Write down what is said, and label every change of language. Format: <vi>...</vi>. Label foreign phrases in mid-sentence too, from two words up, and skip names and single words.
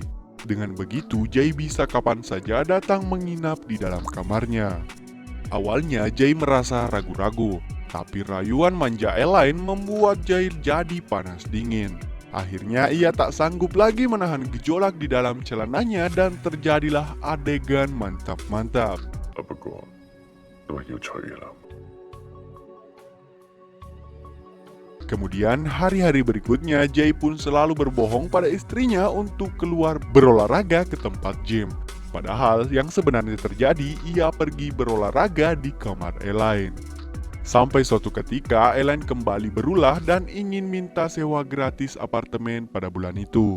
<id>Dengan begitu, Jai bisa kapan saja datang menginap di dalam kamarnya. Awalnya Jai merasa ragu-ragu, tapi rayuan manja Elaine membuat Jai jadi panas dingin. Akhirnya ia tak sanggup lagi menahan gejolak di dalam celananya dan terjadilah adegan mantap-mantap.</id> <yue>不過都係要娶嘅啦。</yue> <id>Kemudian hari-hari berikutnya Jai pun selalu berbohong pada istrinya untuk keluar berolahraga ke tempat gym. Padahal yang sebenarnya terjadi, ia pergi berolahraga di kamar Elaine. Sampai suatu ketika Elaine kembali berulah dan ingin minta sewa gratis apartemen pada bulan itu.</id>